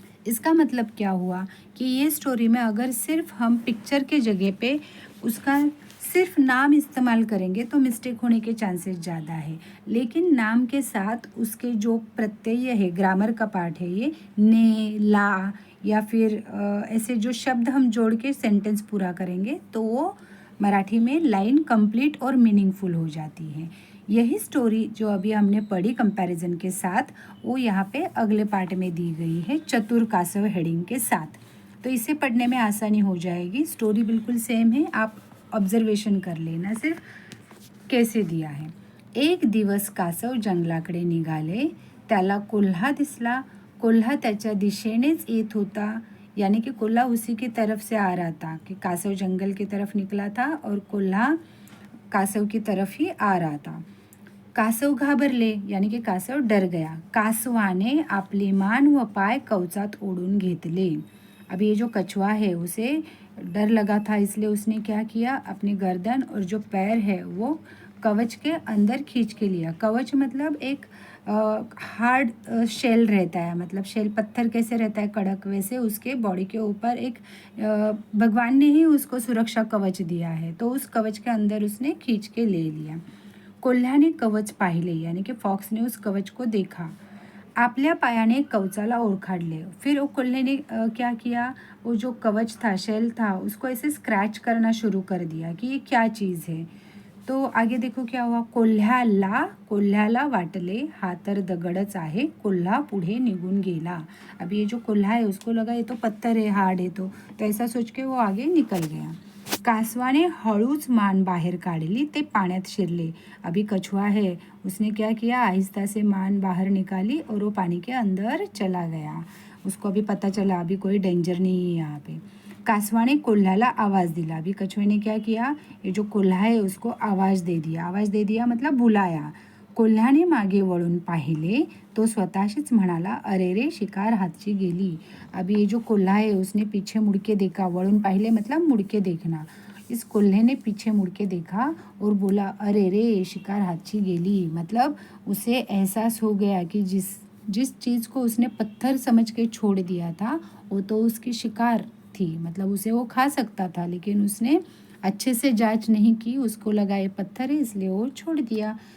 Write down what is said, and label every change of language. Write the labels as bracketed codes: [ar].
[hi] इसका मतलब क्या हुआ कि ये स्टोरी में अगर सिर्फ हम पिक्चर के जगह पे उसका सिर्फ नाम इस्तेमाल करेंगे तो मिस्टेक होने के चांसेस ज़्यादा है, लेकिन नाम के साथ उसके जो प्रत्यय है, ग्रामर का पार्ट है ये, ने, ला, या फिर ऐसे जो शब्द हम जोड़ के सेंटेंस पूरा करेंगे तो वो मराठी में लाइन कंप्लीट और मीनिंगफुल हो जाती है। यही स्टोरी जो अभी हमने पढ़ी कंपैरिजन के साथ, वो यहाँ पे अगले पार्ट में दी गई है चतुर कासव हेडिंग के साथ। तो इसे पढ़ने में आसानी हो जाएगी। स्टोरी बिल्कुल सेम है, आप ऑब्जर्वेशन कर लेना सिर्फ कैसे दिया है। [mr] एक दिवस कासव जंगलाकडे निघाले, त्याला कोल्हा दिसला, कोल्हा त्याच्या दिशेनेच येत होता, [hi] यानी कि कोल्हा उसी की तरफ से आ रहा था कि कासव जंगल की तरफ निकला था और कोल्हा कासव की तरफ ही आ रहा था. [mr] कासव घाबरले [hi] यानी की कासव डर गया. [mr] कासवाने आपले मान व पाय कवचात ओढून घेतले. [hi] अब ये जो कछुआ है उसे डर लगा था, इसलिए उसने क्या किया, अपनी गर्दन और जो पैर है वो कवच के अंदर खींच के लिया. कवच मतलब एक हार्ड शेल रहता है, मतलब शेल पत्थर कैसे रहता है कड़क, वैसे उसके बॉडी के ऊपर एक भगवान ने ही उसको सुरक्षा कवच दिया है, तो उस कवच के अंदर उसने खींच के ले लिया. [mr] कोल्ह्याने कवच पाहिले [hi] यानी कि फॉक्स ने उस कवच को देखा. [mr] आपल्या पायाने कवचाला ओरखाडले. [hi] फिर वो कोल्हे ने क्या किया, वो जो कवच था, शेल था, उसको ऐसे स्क्रैच करना शुरू कर दिया कि ये क्या चीज़ है. तो आगे देखो क्या हुआ. [mr] कोल्ह्याला वाटले हा तर दगडच आहे. कोल्हा पुढे निघून गेला. [hi] अब ये जो कोल्हा है उसको लगा ये तो पत्थर है, हार्ड है, तो ऐसा सोच के वो आगे निकल गया. [mr] कासवाने हळूच मान बाहेर काढली, ते पाण्यात शिरले. [hi] अभी कछुआ है, उसने क्या किया, आहिस्ता से मान बाहर निकाली और वो पानी के अंदर चला गया. उसको अभी पता चला अभी कोई डेंजर नहीं है यहाँ पे. [mr] कासवाने कोल्ह्याला आवाज़ दिला. [hi] अभी कछुए ने क्या किया, ये जो कोल्हा है उसको आवाज़ दे दिया. आवाज़ दे दिया मतलब बुलाया. [mr] कोल्ह्याने मागे वळून पाहिले, तो स्वतःशीच म्हणाला, अरे रे शिकार हातची गेली. [hi] अभी ये जो कोल्हा है उसने पीछे मुड़ के देखा. [mr] वळून पाहिले [hi] मतलब मुड़ के देखना. इस कोल्हे ने पीछे मुड़ के देखा और बोला, [mr] अरे रे शिकार हाथची गेली. [hi] मतलब उसे एहसास हो गया कि जिस चीज़ को उसने पत्थर समझ के छोड़ दिया था वो तो उसकी शिकार थी, मतलब उसे वो खा सकता था, लेकिन उसने अच्छे से जांच नहीं की, उसको लगा ये पत्थर है इसलिए वो छोड़ दिया.